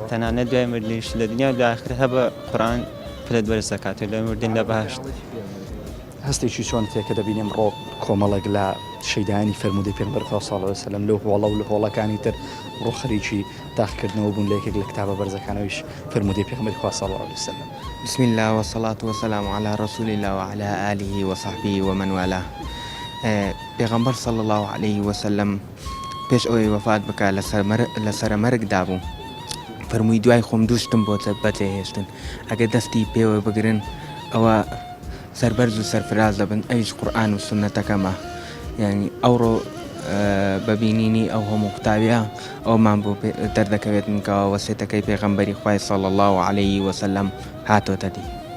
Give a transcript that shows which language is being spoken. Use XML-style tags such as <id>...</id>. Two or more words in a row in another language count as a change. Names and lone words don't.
<ckb>تەنانەت دوای مردنیش لە دنیا و لە ئاخرەت هەبە قورئان پلەت بەرزەکاتەوە لە مردن لە بەهەشت هەستێکی چۆن تێکە دەبینیم ڕۆ کۆمەڵێک لە شەیدانی فەرمودەی پێغەمبەر خوا</ckb> <ar>صلی الله علیه وسلم</ar> <ckb>لەو هۆڵە و لە هۆڵەکانی تر ڕۆ خەریکی داخکردنەوە بوون لە یەکێک لە کتابە بەرزەکانەوەیش فەرمودەی پێغەمبەری خوا</ckb> <ar>صلی الله علیه وسلم بسم الله والصلاة والسلام على رسول الله وعلى آله وصحبه ومن والاه پێغەمبەر صلی الله علیه وسلم</ar> <ckb>پێش ئەوەی وەفات بکات لەسەر مەرگدا بوو فەرمووی دوای خۆم دووشتم بۆ بەجێهێشتن ئەگەر دەستی پێوە بگرن ئەوە سەربەرز و سەرفراز دەبن ئەویش قورئان و سونەتەکەمە یعنی ئەوڕۆ ببینینی ئەو هەموو قوتابیە ئەومان بۆ دەردەکەوێت منکەوە وەسیەتەکەی پێغەمبەری خوای</ckb> <ar>صلی الله علیه وسلم</ar> <ckb>هاتۆتە دی</ckb>